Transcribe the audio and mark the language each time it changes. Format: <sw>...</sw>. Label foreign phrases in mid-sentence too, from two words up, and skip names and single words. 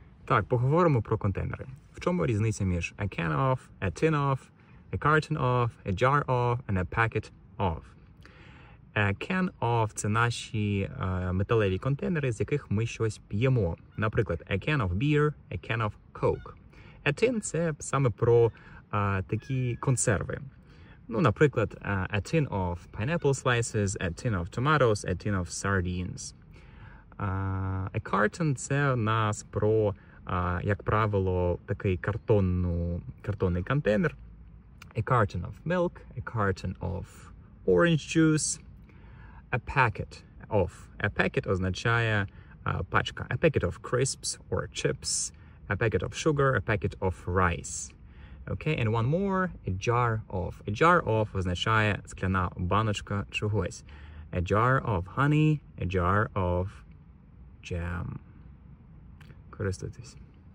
<uk>Так, поговоримо про контейнери. В чому різниця між</uk> <en>a can of, a tin of, a carton of, a jar of and a packet of? A can of –</en> <uk>це наші металеві контейнери, з яких ми щось п'ємо. Наприклад,</uk> <en>a can of beer, a can of coke. A tin –</en> <uk>це саме про такі консерви. Ну, наприклад,</uk> <en>a tin of pineapple slices, a tin of tomatoes, a tin of sardines. A carton –</en> <uk>це у нас про, як правило, такий картонний контейнер.</uk> <en>A carton of milk, a carton of orange juice, a packet of. A packet</en> <uk>означає пачка.</uk> <en>A packet of crisps or chips, a packet of sugar, a packet of rice. Okay, and one more, a jar of. A jar of</en> <uk>означає скляна баночка чогось.</uk> <en>A jar of honey, a jar of jam.</en> <uk>Користуйтесь.</uk>